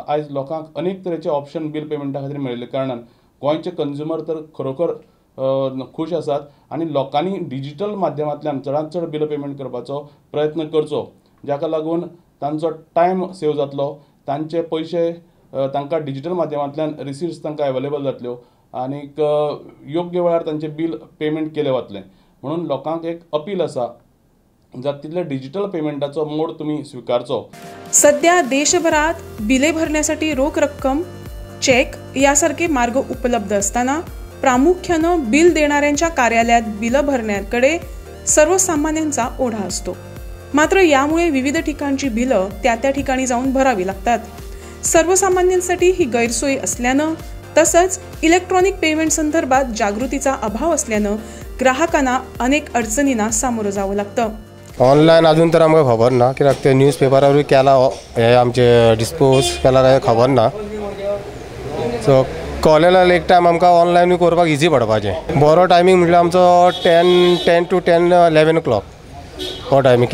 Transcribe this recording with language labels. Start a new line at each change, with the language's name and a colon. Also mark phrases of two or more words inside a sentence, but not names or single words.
Konkani: आयज लोकांक अनेक तरेचे
English: option bill payment
Konkani: खातीर मेळिल्ल्या कारणान गोंयचे कंज्युमर तर खरोखर खूश आसात आनी लोकांनी डिजिटल माध्यमांतल्यान चडांत चड
English: bill payment
Konkani: करपाचो प्रयत्न करचो, जाका लागून तांचो
English: time save
Konkani: जातलो, तांचे पयशे तांकां डिजिटल माध्यमांतल्यान रिसिप्ट्स तांकां अवेलेबल जातल्यो आनीक योग्य वेळार तांचें
English: bill payment
Konkani: केलें वतलें. म्हणून लोकांक एक अपील आसा, जाता तितले
English: digital payment mode
Konkani: तुमी स्विकारचो.
Marathi: सध्या देशभरात बिले भरण्यासाठी रोख रक्कम, चेक यासारखे मार्ग उपलब्ध असताना प्रामुख्यानं बिल देणाऱ्यांच्या कार्यालयात बिलं भरण्याकडे सर्वसामान्यांचा ओढा असतो. मात्र यामुळे विविध ठिकाणची बिलं त्या ठिकाणी जाऊन भरावी लागतात. सर्वसामान्यांसाठी ही गैरसोय असल्यानं तसंच
English: electronic payment
Marathi: संदर्भात जागृतीचा अभाव असल्यानं ग्राहकांना अनेक अडचणींना सामोरं जावं लागतं.
Konkani: ऑनलायन अजून तर आमकां खबर ना, कित्याक ते न्यूजपेपरारूय केला हे आमचे डिस्पोज केला काय खबर ना. सो कॉलेजाक एक टायम आमकां ऑनलायनूय करपाक इजी पडपाचें. बरो टायमींग म्हटल्यार आमचो 10
English: to 11 o'clock
Konkani: हो टायमींग.